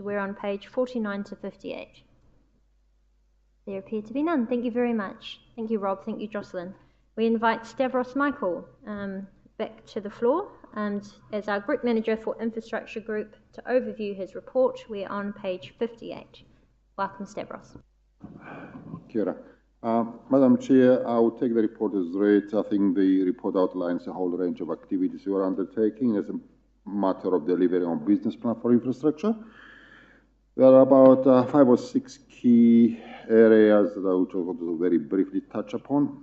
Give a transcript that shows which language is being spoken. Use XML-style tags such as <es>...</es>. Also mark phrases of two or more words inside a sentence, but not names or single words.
<en>We're on page 49 to 58. There appear to be none. Thank you very much. Thank you, Rob. Thank you, Jocelyn. We invite Stavros Michael back to the floor, and as our Group Manager for Infrastructure Group, to overview his report. We're on page 58. Welcome, Stavros.</en> <mi>Kia ora.</mi> <en>Madam Chair, I will take the report as read. I think the report outlines a whole range of activities we are undertaking as a matter of delivering on business plan for infrastructure. There are about 5 or 6 key areas that I will just very briefly touch upon.</en>